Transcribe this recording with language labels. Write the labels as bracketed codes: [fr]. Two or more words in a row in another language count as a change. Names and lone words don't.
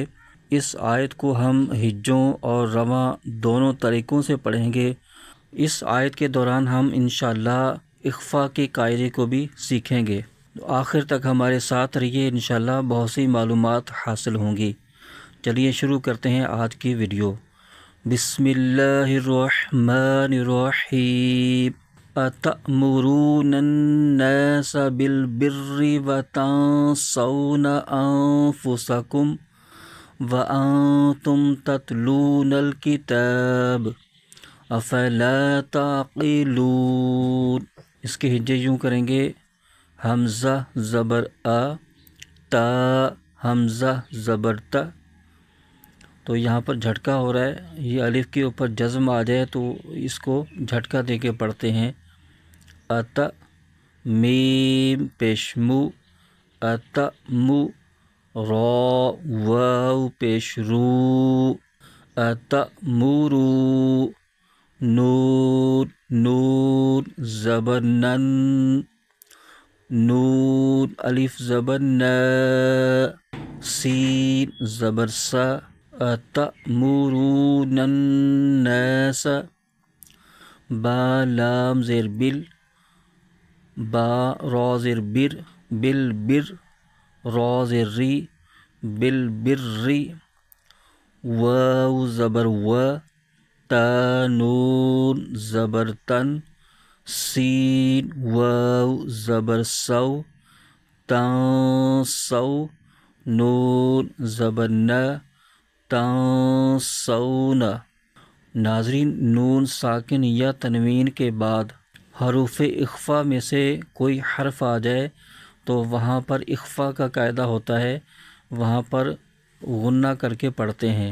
[ur] اس آیت کو ہم ہجوں اور رواں دونوں طریقوں سے پڑھیں گے۔ اس آیت کے دوران ہم انشاءاللہ اخفا کے قاعدے کو بھی سیکھیں گے۔ آخر تک ہمارے ساتھ رہیے، انشاءاللہ بہت سی معلومات حاصل ہوں گی۔ چلیے شروع کرتے ہیں آج کی ویڈیو۔ [ar] بسم اللہ الرحمن الرحیم۔ اتأمرون الناس بالبر وتنسون انفسکم وانتم تتلون الکتاب افلا تعقلون۔ [ur] اس کے ہجے یوں کریں گے: حمزہ زبر آ، تا حمزہ زبر تا۔ تو یہاں پر جھٹکا ہو رہا ہے، یہ الف کے اوپر جزم آ جائے تو اس کو جھٹکا دے کے پڑھتے ہیں۔ ات میم پیش مو، ات مو، را واو پیش رو، ات مورو، نون نون زبر نن، نون الف زبر نا، سین زبر سا، [ar] اتأمرون الناس، [ur] با لام زیر بل، با را زیر بر، بل بر، را زیر ری، بل بر ری، واو زبر و، تا نون زبر تن، سین واو زبر سو، تن سو، نون زبر نا، تنسون۔ ناظرین، نون ساکن یا تنوین کے بعد حروف اخفا میں سے کوئی حرف آ جائے تو وہاں پر اخفا کا قاعدہ ہوتا ہے، وہاں پر غنہ کر کے پڑھتے ہیں۔